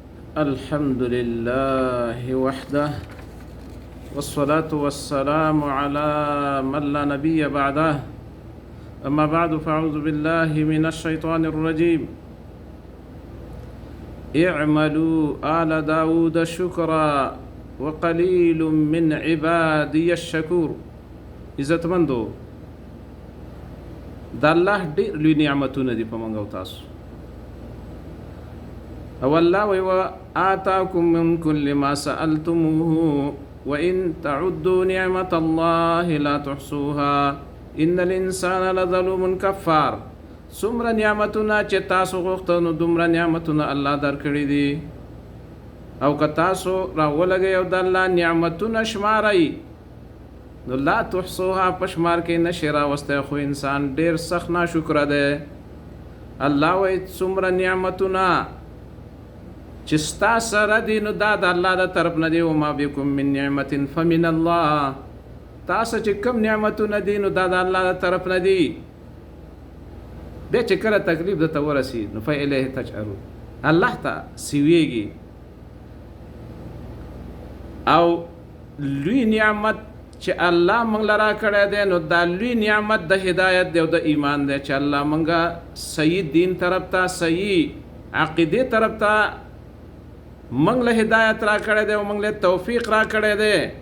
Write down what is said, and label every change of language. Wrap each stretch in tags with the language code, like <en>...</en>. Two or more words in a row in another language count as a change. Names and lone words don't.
<ar>الحمد لله وحده والصلاة والسلام على من لا نبي بعده أما بعد فأعوذ بالله من الشيطان الرجيم اعملوا آل داود شكرا وقليل من عبادي الشكور</ar> <ps>عزتمندو د الله ډېر لوی نعمتونه دي په موږ او تاسو او الله وی</ps> <ar>آتاكم من كل ما سألتموه وإن تعدوا نعمة الله لا تحصوها إن الإنسان لظلوم كفار</ar> <ps>څومره نعمتونه چې تاسو غوښتل نو دومره نعمتونه الله درکړي دي او که تاسو راولګئ او د الله نعمتونه شمارئ نو</ps> <ar>لا تحصوها</ar> <ps>په شمار کې نشي راوستی خو انسان ډېر سخت ناشکره دی الله وایي څومره نعمتونه چې ستا سره دي نو دا د الله د طرف نه دي</ps> <ar>وما بكم من نعمت فمن الله</ar> <ps>تاسو چې کوم نعمتونه دي نو دا د الله د طرف نه دي بیا چې کله تکلیف درته ورسي نو</ps> <ar>فإلیه تجأرون</ar> <ps>الله ته سویږي او لوی نعمت چې الله موږ له راکړی دی نو دا لوی نعمت د هدایت دی او د ایمان دی چې الله موږ صحیح دین طرف ته صحیح عقیدې طرف ته موږ له هدایت راکړی دی او موږ له توفیق راکړی دی</ps>